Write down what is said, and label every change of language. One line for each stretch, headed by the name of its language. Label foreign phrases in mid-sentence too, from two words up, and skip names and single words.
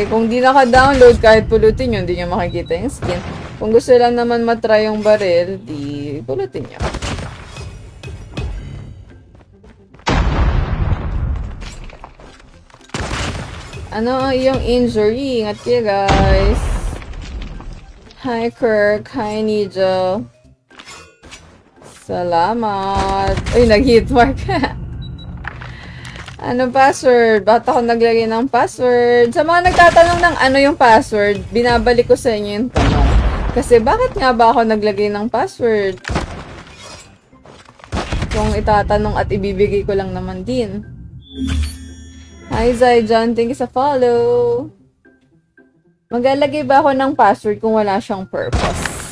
Filipino: Kung di naka-download, kahit pulutin nyo, hindi nyo makikita yung skin. Kung gusto lang naman matry yung baril, di pulutin nyo. Ano yung injury? Ingat kayo, guys. Hi, Kirk. Hi, Nigel. Salamat. Uy, nag-hitmark. Ano password? Bakit ako naglagay ng password? Sa mga nagtatanong ng ano yung password, binabalik ko sa inyo yung tanong. Kasi bakit nga ba ako naglagay ng password? Kung itatanong at ibibigay ko lang naman din. Hi Zaijan,
English: thank you
Filipino: sa follow. Maglalagay ba ako ng password kung wala siyang purpose?